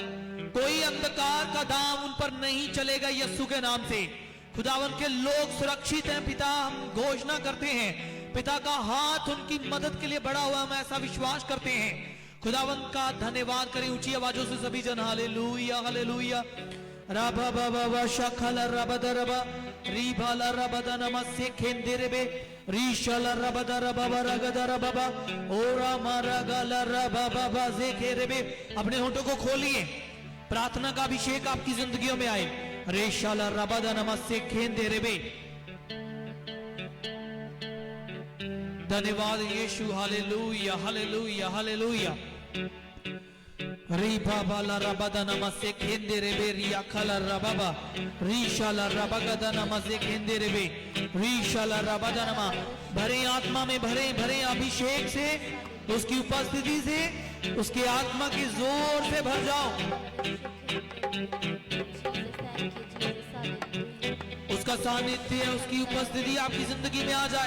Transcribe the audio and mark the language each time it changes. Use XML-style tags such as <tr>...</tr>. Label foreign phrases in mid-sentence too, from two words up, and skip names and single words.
<hi>कोई अंधकार का दाम उन पर नहीं चलेगा यीशु के नाम से। खुदावंद के लोग सुरक्षित हैं पिता, हम घोषणा करते हैं। पिता का हाथ उनकी मदद के लिए बढ़ा हुआ, हम ऐसा विश्वास करते हैं। खुदावंद का धन्यवाद करें ऊंची आवाजों से सभी जन। हालेलुया हालेलुया। राबा बाबा वा शखल रबदा रबा रीबाला रबदा नमस्से खेंदेरेबे रीशाला रबदा रबा रगदा रबा ओरा मारा गाला रबा बाबा जे खेरेबे। अपने होठों को खोलिए, प्रार्थना का अभिषेक आपकी जिंदगियों में आए। रेशाला रबदा नमस्से खेंदेरेबे। धन्यवाद यीशु। हालेलुया हालेलुया हालेलुया। री बाबा ला रबदा नमस्से खेंदेरेबे रिया खला रबाबा रीशाला रबगदा नमस्से खेंदेरेबे रीशाला रबदा नमा। भरे आत्मा में, भरे भरे अभिषेक से, उसकी उपस्थिति से, उसके आत्मा के जोर से भर जाओ। उसका सानिध्य, उसकी उपस्थिति आपकी जिंदगी में आ जाए।</hi>